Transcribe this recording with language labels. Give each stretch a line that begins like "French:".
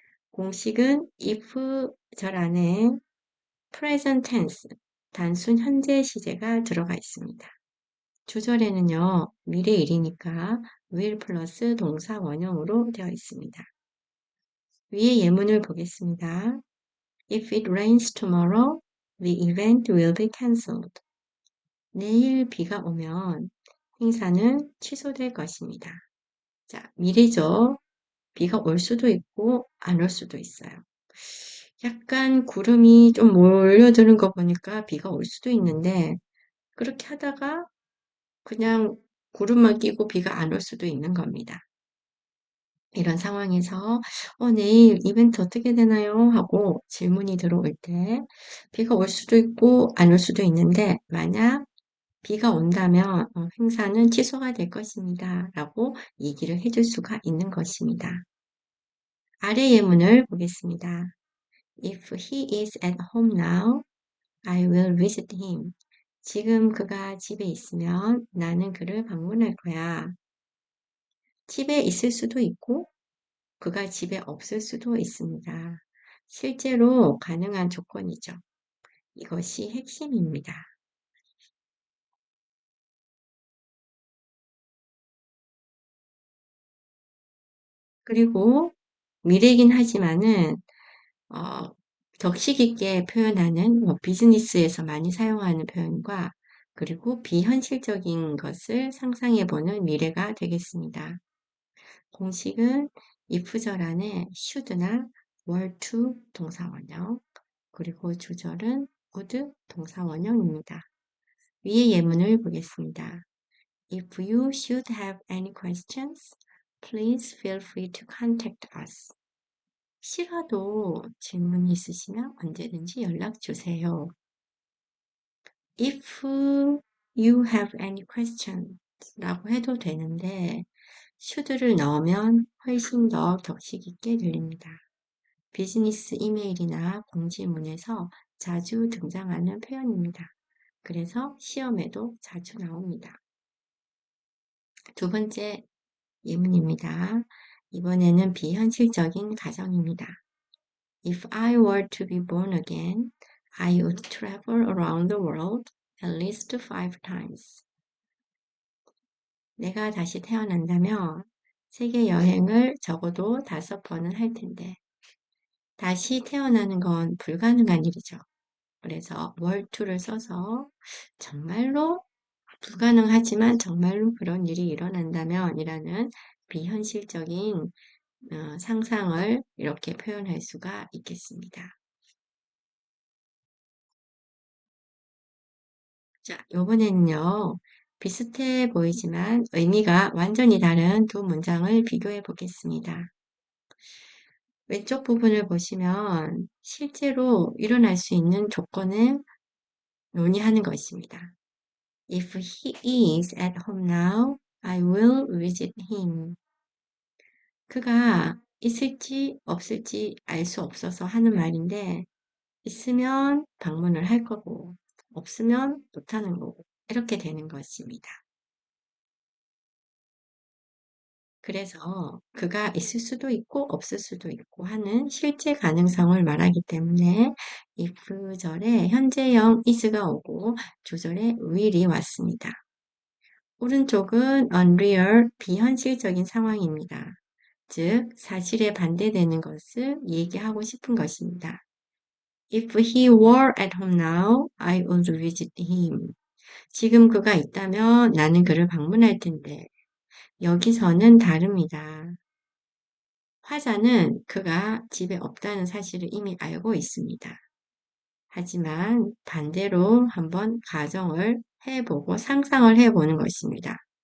Korean: 공식은 if 절 안에 present tense, 단순 현재 시제가 들어가 있습니다. 주절에는요, 미래일이니까 will 플러스 동사 원형으로 되어 있습니다. 위의 예문을 보겠습니다.
English: If it rains tomorrow, the event will be cancelled.
Korean: 내일 비가 오면 행사는 취소될 것입니다. 자, 미래죠. 비가 올 수도 있고 안 올 수도 있어요. 약간 구름이 좀 몰려드는 거 보니까 비가 올 수도 있는데 그렇게 하다가 그냥 구름만 끼고 비가 안 올 수도 있는 겁니다. 이런 상황에서 내일 이벤트 어떻게 되나요? 하고 질문이 들어올 때 비가 올 수도 있고 안 올 수도 있는데 만약 비가 온다면 행사는 취소가 될 것입니다. 라고 얘기를 해줄 수가 있는 것입니다. 아래 예문을 보겠습니다.
English: If he is at home now, I will visit him.
Korean: 지금 그가 집에 있으면 나는 그를 방문할 거야. 집에 있을 수도 있고 그가 집에 없을 수도 있습니다. 실제로 가능한 조건이죠. 이것이 핵심입니다. 그리고 미래이긴 하지만은 격식 있게 표현하는 비즈니스에서 많이 사용하는 표현과 그리고 비현실적인 것을 상상해보는 미래가 되겠습니다. 공식은 if절 안에 should나 were to 동사원형, 그리고 주절은 would 동사원형입니다. 위의 예문을 보겠습니다.
English: If you should have any questions, please feel free to contact us.
Korean: 혹시라도 질문이 있으시면 언제든지 연락 주세요.
English: If you have any questions
Korean: 라고 해도 되는데 should를 넣으면 훨씬 더 격식 있게 들립니다. 비즈니스 이메일이나 공지문에서 자주 등장하는 표현입니다. 그래서 시험에도 자주 나옵니다. 두 번째 예문입니다. 이번에는 비현실적인 가정입니다.
English: If I were to be born again, I would travel around the world at least 5 times.
Korean: 내가 다시 태어난다면 세계 여행을 적어도 5번은 할 텐데 다시 태어나는 건 불가능한 일이죠. 그래서 were to를 써서 정말로 불가능하지만 정말로 그런 일이 일어난다면 이라는 비현실적인 상상을 이렇게 표현할 수가 있겠습니다. 자, 요번에는요, 비슷해 보이지만 의미가 완전히 다른 두 문장을 비교해 보겠습니다. 왼쪽 부분을 보시면 실제로 일어날 수 있는 조건을 논의하는 것입니다.
English: If he is at home now, I will visit him.
Korean: 그가 있을지 없을지 알 수 없어서 하는 말인데, 있으면 방문을 할 거고, 없으면 못하는 거고, 이렇게 되는 것입니다. 그래서 그가 있을 수도 있고 없을 수도 있고 하는 실제 가능성을 말하기 때문에 if절에 현재형 is가 오고 주절에 will이 왔습니다. 오른쪽은 unreal, 비현실적인 상황입니다. 즉, 사실에 반대되는 것을 얘기하고 싶은 것입니다.
English: If he were at home now, I would visit him.
Korean: 지금 그가 있다면 나는 그를 방문할 텐데, 여기서는 다릅니다. 화자는 그가 집에 없다는 사실을 이미 알고 있습니다. 하지만 반대로 한번 가정을 해보고 상상을 해보는 것입니다.